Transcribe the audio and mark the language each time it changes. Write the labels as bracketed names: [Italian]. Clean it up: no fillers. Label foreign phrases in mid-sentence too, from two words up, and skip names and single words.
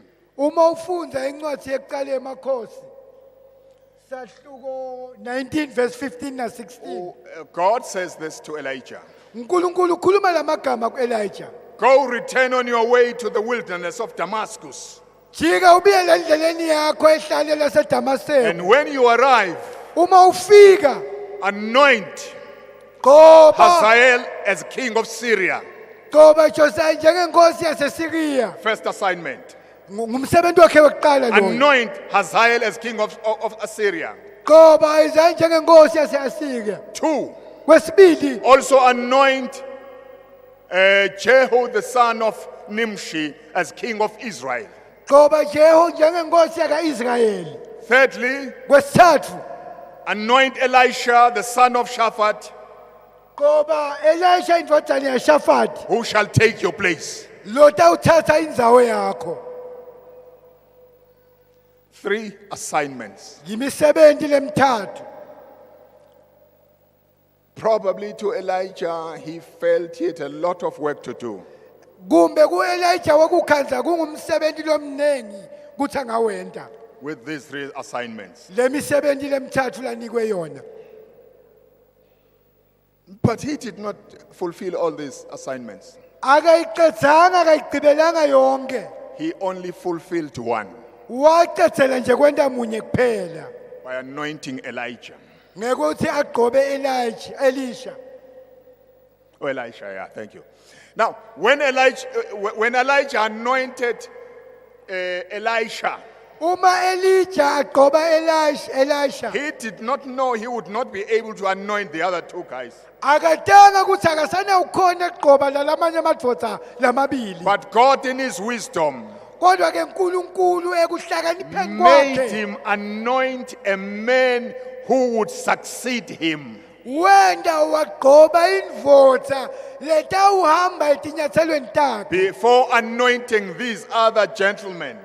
[Swati] Uma ufunda incwadi yekuqala emakhosi. Sahluko 19 verse 15 na 16. [English] God says this to Elijah. [Swati] uNkulunkulu ukhuluma lamagama kuElijah. [English] Go, return on your way to the wilderness of Damascus. [Swati] Jika ubiyele endleleni yakho ehlane laseDamaseko. [English] And when you arrive, [Swati] Uma ufika [English] anoint [Swati] qoba [English] Hazael as king of Syria. [Swati] Josiah njengenkosi yaseSyria. [English] First assignment. [Swati] Ngumsebenzi wakhe wokuqala lo. [English] Anoint Hazael as king of Assyria. [Swati] Qoba Isaiah njengenkosi yaseAsyria. [English] 2. [Swati] Kwesibili [English] Also anoint Jehu the son of Nimshi as king of Israel. [Swati] qoba Jehu njengenkosi yakaIsrayeli. [English] Thirdly, [Swati] Kwesithathu [English] anoint Elisha the son of Shaphat, [Swati] qoba Elisha indodana yaShafati [English] who shall take your place. [Swati] lo tawuthatha indzawo yakho. [English] 3 assignments. [Swati] Yimisebenzi lemithathu. [English] Probably to Elijah, he felt he had a lot of work to do. [Swati] Kumbe kuElijah wakukhandla kungumsebenzi lomnengi kuthi angawenda. [English] With these 3 assignments. [Swati] Lemisebenzi lemithathu lanikwe yona. [English] But he did not fulfill all these assignments. [Swati] Akayiqedzanga akayigqibelanga yonke. [English] He only fulfilled one [Swati] Waqedzela nje kwenta munye kuphela. [English] by anointing Elijah. [Swati] Ngekuthi agqobe Elisha. [English] Oh, Elisha, yeah, thank you. Now, when Elijah anointed Elisha, [Swati] Uma Elijah agqoba Elisha. [English] he did not know he would not be able to anoint the other 2 guys. [Swati] Akadanga ukuthi akasana ukhona egqoba lalamanye amadvodza lamabili. [English] But God in his wisdom [Swati] Kodwa ke uNkulunkulu ekuhlakanipheni [English] made [Swati] kwakhe [English] him anoint a man who would succeed him. [Swati] wenda wagqoba indvodza letawuhamba etinyathelweni takhe. [English] Before anointing these other gentlemen,